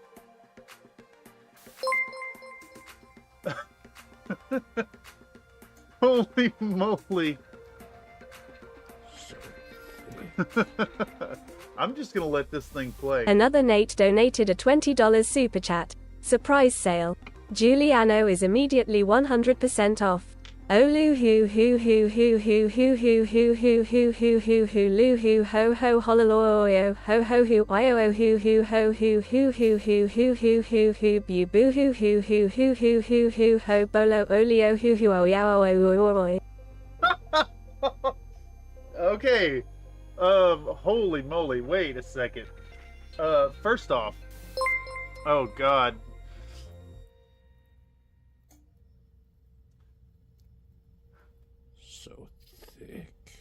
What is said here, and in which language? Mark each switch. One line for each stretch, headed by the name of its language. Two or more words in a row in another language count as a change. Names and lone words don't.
English: Holy moly. I'm just gonna let this thing play. Another Nate donated a $20 super chat. Surprise sale. Giuliano is immediately 100% off. Olu hoo hoo hoo hoo hoo hoo hoo hoo hoo hoo hoo hoo hoo loo hoo ho ho hololoyo ho ho hoo io hoo hoo ho hoo hoo hoo hoo hoo hoo hoo hoo bu boo hoo hoo hoo hoo hoo hoo hoo ho bolo olio hoo hoo o yao o. Okay. Holy moly, wait a second. First off, oh god. So thick.